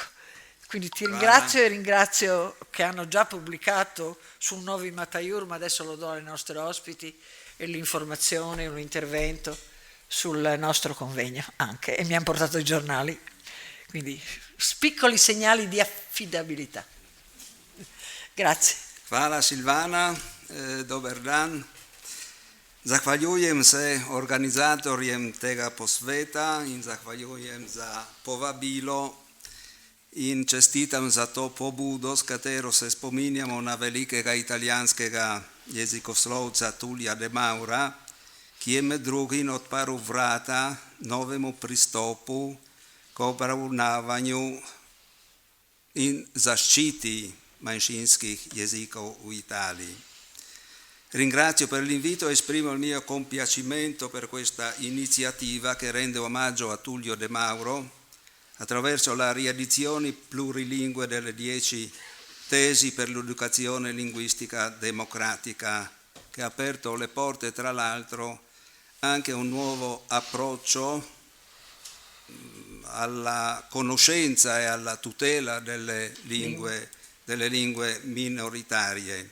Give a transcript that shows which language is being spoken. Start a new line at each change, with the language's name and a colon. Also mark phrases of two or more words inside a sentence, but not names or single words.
Italian: Quindi ti ringrazio e ringrazio che hanno già pubblicato su Novi Mataiur, ma adesso lo do ai nostri ospiti, e l'informazione, un intervento sul nostro convegno anche, e mi hanno portato i giornali. Quindi piccoli segnali di affidabilità. Grazie.
Slovenian: Hvala Silvana, dober dan. Zahvaljujem se organizatorjem tega posveta in zahvaljujem za povabilo in čestitam za to pobudo, s katero se spominjamo na velikega italijanskega jezikoslovca Tullija de Maura, ki je med drugim odprl vrata novemu pristopu k obravnavanju in zaščiti manjšinskih jezikov v Italiji.
Italian: Ringrazio per l'invito e esprimo il mio compiacimento per questa iniziativa che rende omaggio a Tullio De Mauro attraverso la riedizione plurilingue delle 10 tesi per l'educazione linguistica democratica, che ha aperto le porte, tra l'altro, anche a un nuovo approccio alla conoscenza e alla tutela delle lingue minoritarie.